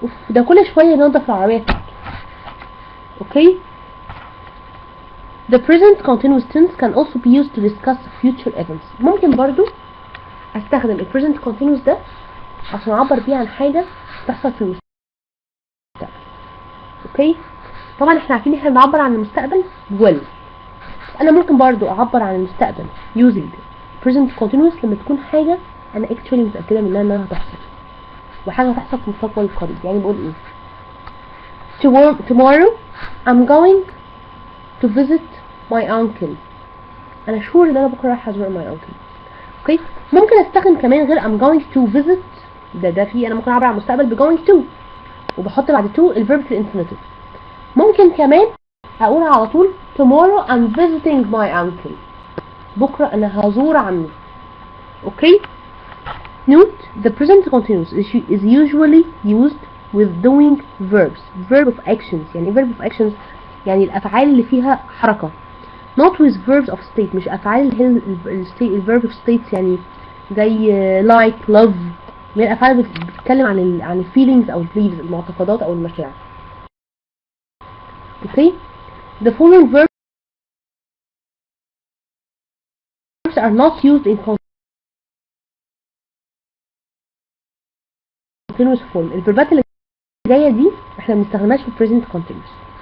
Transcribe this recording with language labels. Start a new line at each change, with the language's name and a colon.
Arabic: ده كل شويه ينظف العربيه بتاعته.
English: Okay, the present continuous tense can also be used to discuss future events.
Arabic: ممكن برضو استخدم ال present continuous ده عشان اعبر بيه عن حاجه تحصل في المستقبل. اوكي، طبعا احنا عارفين احنا بنعبر عن المستقبل will. انا ممكن برضو اعبر عن المستقبل using present continuous لما تكون حاجه انا actually متاكده منها انها هتحصل، وحاجه هتحصل في المستقبل القريب. يعني بقول ايه؟
English: tomorrow I'm going to visit my uncle.
Arabic: انا شور ان انا بكره رايح ازور
English: my uncle.
Arabic: اوكي ممكن استخدم كمان غير
English: I'm going to visit.
Arabic: ده في انا ممكن اعبر عن المستقبل ب going to وبحط بعد to الفيرب في الانفينيتيف. ممكن كمان اقول على طول
English: tomorrow I'm visiting my uncle.
Arabic: بكره انا هزور عمي.
English: Okay note the present continuous is usually used with doing verbs.
Arabic: verb of actions يعني verb of actions يعني الافعال اللي فيها حركه.
English: not with verbs of state
Arabic: مش افعال اللي هي الverb of states يعني زي like love من الافعال اللي بتتكلم عن feelings او beliefs المعتقدات او المشاعر.
English: okay the following verbs are not used in continuous form.
Arabic: الفيربات اللي جايه دي احنا ما بنستخدمهاش في present continuous.